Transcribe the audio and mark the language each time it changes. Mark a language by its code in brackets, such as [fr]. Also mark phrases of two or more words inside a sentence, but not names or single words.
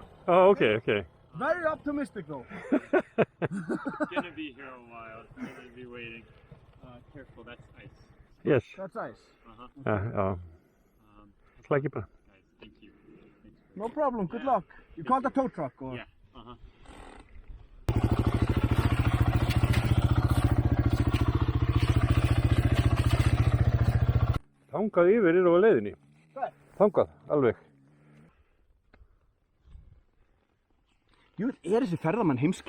[en] Oh, okay. Very optimistic though. Gonna be here a while. Gonna be waiting. Careful, that's ice. Yes. That's nice. [is] Já. Slækir bara. [en] Guys, thank you. No problem, good luck. You called a tow truck or? Yeah. [is] Þangað yfir eru á leiðinni. Hvað? Þangað, alveg. Jú, er þessi ferðamann heimskir?